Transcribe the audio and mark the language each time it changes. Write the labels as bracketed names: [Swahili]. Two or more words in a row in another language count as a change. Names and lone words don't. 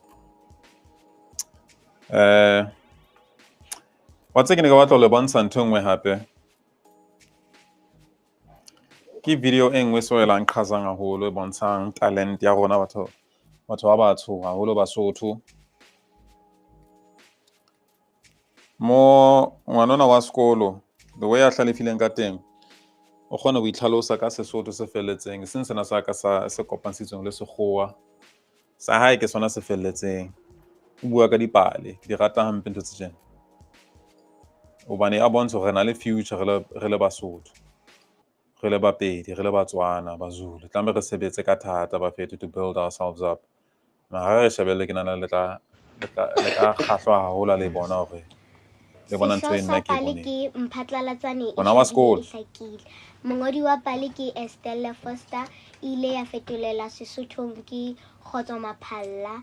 [Southern Sotho] Wa tse ke ne ka batla ho le bontsha ntho nngwe hape. Ke video e nngwe so elang qhazang haholo e bontshang talent ya rona batho ba batsho haholo Basotho. Mo ngwanona wa sekolo, [English] the way [Southern Sotho] a hlalefileng ka teng, o kgona ho itlhalosa ka Sesotho se felletseng, seng sena sa ka sa se kopantshitsweng le sekgowa. Sa hae ke sona se felletseng. O bua ka dipale, di rata hampe ntho tse tjena. Hobane a bontsha hore re na le future re le Basotho. Re le Bapedi, re le Batswana, Bazulu. Tlameha re sebetse ka thata bafethu [English] to build ourselves up. [Southern Sotho] Mara re shebelle ke nana le ka kgahlwa haholo le bona hore le bona ntho e nna ke boneng. Ke mphatlalatsane Bona wa sekolo. Mongodi wa pale ke Estelle Foster ile ya fetolela Sesothong ke Kgotso Maphalla.